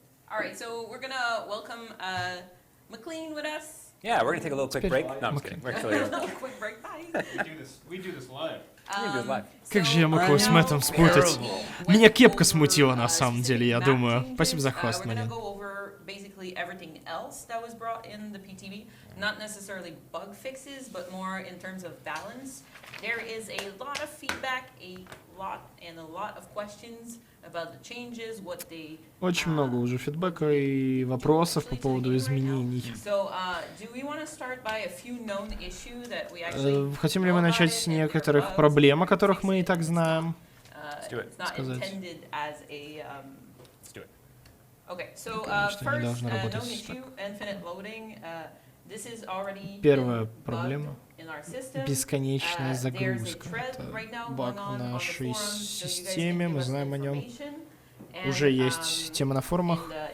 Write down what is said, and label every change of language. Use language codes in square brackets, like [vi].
[en] All right, so we're gonna welcome McLean with us. Yeah, we're gonna take a little quick break. No, I'm just kidding. We're actually. Quick break, bye. We do this live. [ru] Как же я мог его с Мэттом спутать? Меня кепка смутила на самом деле, я думаю. Спасибо за хост, Марин. [en] Basically everything else that was brought in the PTB, not necessarily bug fixes, but more in terms of balance. There is a lot of feedback, a lot of questions about the changes, what they. [ru] Очень много уже фидбэка и вопросов по поводу изменений. [en] So, do we want to start by a few known issues that we actually. [ru] Хотим ли мы начать с некоторых проблем, о которых мы и так знаем? [en] It's not intended as a. Okay, so first, known issue, infinite loading. This is already [ru] Первая проблема — бесконечная загрузка. Это баг в нашей системе, мы знаем о нем. Уже есть тема на форумах.